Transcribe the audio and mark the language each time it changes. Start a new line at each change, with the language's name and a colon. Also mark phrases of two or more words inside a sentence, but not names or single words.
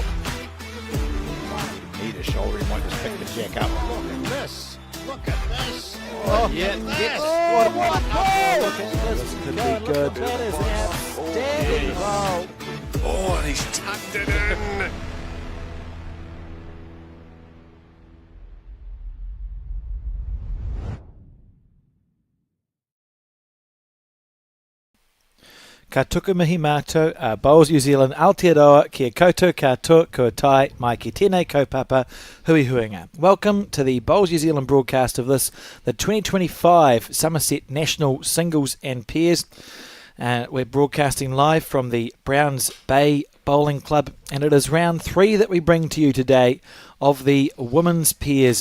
English: Need a shoulder, he might just pick the jack up. Look at this. Look at this. Oh, Yeah, yes. Oh, what a goal! Look at this. Could be Look, good. That is an outstanding goal. Oh, and he's tucked it in.
Māori: Ka tuku mihi mātou, Bowls New Zealand, Aotearoa, kia koutou katoa, kua tai, mai ki tēnei kaupapa, hui huinga.
English: Welcome to the Bowls New Zealand broadcast of this, the 2025 Summerset National Singles and Pairs. We're broadcasting live from the Browns Bay Bowling Club, and it is round 3 that we bring to you today of the women's pairs.